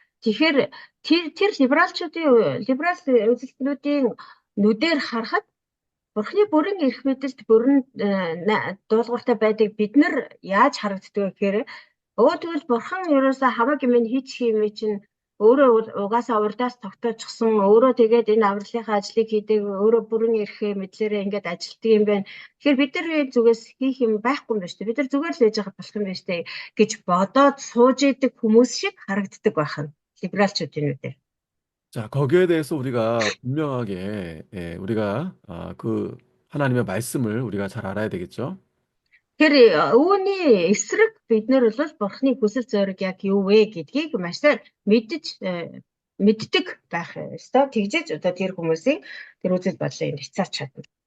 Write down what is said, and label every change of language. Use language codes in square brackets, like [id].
[mn] Тэгэхээр тэр либерал үзэлтнүүдийн нүдээр харахад Бурхны бүрэн эрх мэдэлд бүрэн дуулууртай байдаг бид нар яаж харагддаг вэ гэхээр тэгвэл бурхан ерөөсөө хамаг юм хийчих юм чинь өөрөө угаасаа урдаас тогтоочсон өөрөө тэгээд энэ авралынхаа ажлыг хийдэг өөрөө бүрэн эрх мэдлээрээ ингээд ажилтдаг юм байна. Тэгэхээр бид нар зүгээс хийх юм байхгүй юм байна шүү дээ. Бид нар зүгээр л байж байгаа болох юм байна шүү дээ гэж бодоод сууж идэг хүмүүс шиг харагддаг байна. Либералчуудын үдээр. [ko] 자, 거기에 대해서 우리가 분명하게 우리가 그 하나님의 말씀을 우리가 잘 알아야 되겠죠. [mn] Тэгэхээр үүний эсрэг бид нар бол бурхны хүсэл зориг яг юу вэ гэдгийг маш сайн мэддэг байх ёстой. Тэгжээж одоо тэр хүмүүсийн тэр үзэл бодлыг хязгаарч чадна.